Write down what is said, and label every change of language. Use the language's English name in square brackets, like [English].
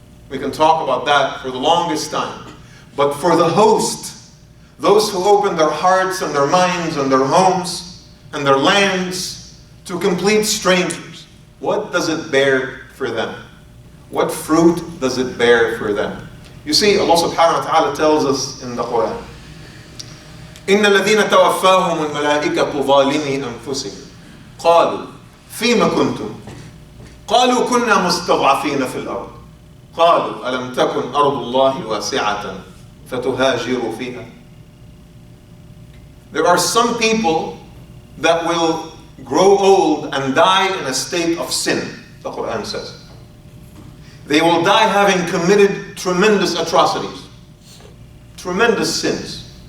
[English] We can talk about that for the longest time. But for the host, those who open their hearts and their minds and their homes and their lands to complete strangers, what does it bear for them? What fruit does it bear for them? You see, Allah subhanahu wa ta'ala tells us in the Quran, [Arabic] إِنَّ الَّذِينَ تَوَفَّاهُمُ الْمَلَائِكَةُ ظَالِمِي أَنفُسِهِمْ قَالُوا فِيمَ كُنْتُمْ قَالُوا كُنَّا مُسْتَضْعَفِينَ فِي الْأَرْضِ قَالُوا أَلَمْ تَكُنْ أَرْضُ اللَّهِ وَاسِعَةً فَتُهَاجِرُوا فِيهَا. [English] There are some people that will grow old and die in a state of sin, the Quran says. They will die having committed tremendous atrocities, tremendous sins.